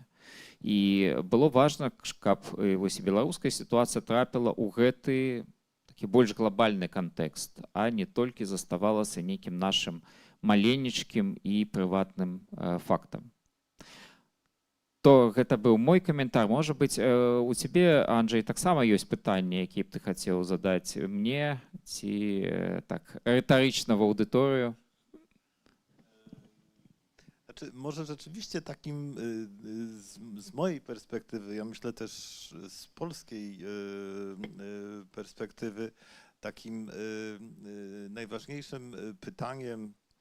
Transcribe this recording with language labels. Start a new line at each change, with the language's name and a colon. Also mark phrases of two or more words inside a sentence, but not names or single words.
Belarusian: І было важна, каб вось беларуская сітуацыя трапіла ў гэты такі больш глобальны кантэкст, а не толькі заставалася нейкім нашым маленечкім і прыватным фактам. То гэта быў мой каментар. Можа быць, у цябе, Анджэй, таксама ёсць пытанні, якія б ты хацеў задаць мне ці так рытарычна в аўдыторыю?
Polish: Znaczy, może rzeczywiście takim z mojej perspektywy, ja myślę też z polskiej perspektywy, takim najważniejszym pytaniem,